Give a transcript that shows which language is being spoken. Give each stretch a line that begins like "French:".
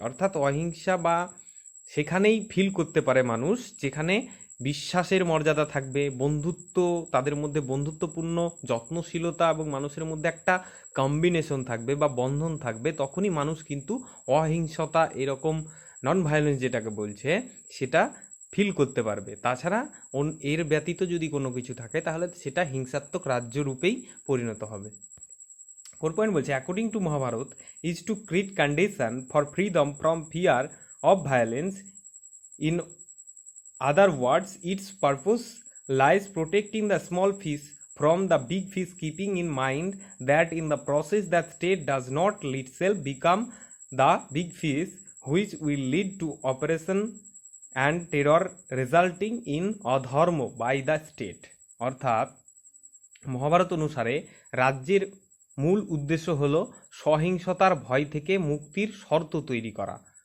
Bangla: অর্থাৎ অহিংসা বা সেখানেই ফিল করতে পারে মানুষ যেখানে বিশ্বাসের মর্যাদা থাকবে, বন্ধুত্ব, তাদের মধ্যে বন্ধুত্বপূর্ণ যত্নশীলতা এবং মানুষের মধ্যে একটা কম্বিনেশন থাকবে বা বন্ধন থাকবে, তখনই মানুষ কিন্তু অহিংসতা এরকম নন ভায়োলেন্স যেটাকে বলছে সেটা ফিল করতে পারবে। তাছাড়া এর ব্যতীত যদি কোনো কিছু থাকে তাহলে সেটা হিংসাত্মক রাজ্য রূপেই পরিণত হবে।
English: four point
Bangla: বলছে,
English: According to Mahabharata is to create condition for freedom from fear of violence. In other words, its purpose lies protecting the small fish from the big fish, keeping in mind that in the process that state does not itself become the big fish which will lead to oppression and terror resulting in adharma by the state.
Bangla: অর্থাৎ মহাভারত অনুসারে রাজ্যের মূল উদ্দেশ্য হলো সহিংসতার ভয় থেকে মুক্তির শর্ত তৈরি করা।